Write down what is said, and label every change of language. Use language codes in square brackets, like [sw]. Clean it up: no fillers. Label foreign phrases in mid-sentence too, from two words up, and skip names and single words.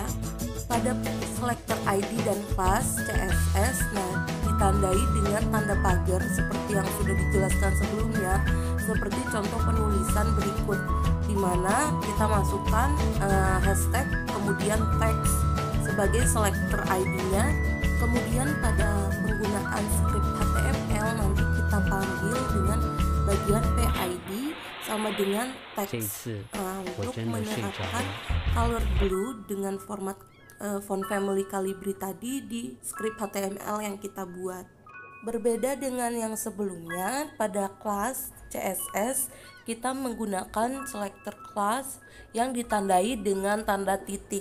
[id] Pada [en] selector ID [id] dan [en] class CSS, [id] nah ditandai dengan tanda pagar seperti yang sudah dijelaskan sebelumnya, seperti contoh penulisan berikut, di mana kita masukkan hashtag kemudian teks sebagai [en] selector ID- [id] nya. Kemudian pada penggunaan [en] script HTML [id] nanti kita panggil dengan bagian PID. sama dengan [zh] 这一 [id] teks. [zh] 次 我 [id] Untuk [zh] 真的睡着 [id] menerapkan [zh] 了。 [en] color blue [id] dengan format [en] font family Calibri [id] tadi di [en] script HTML [id] yang kita buat. Berbeda dengan yang sebelumnya, pada kelas CSS kita menggunakan [en] selector class [id] yang ditandai dengan tanda titik.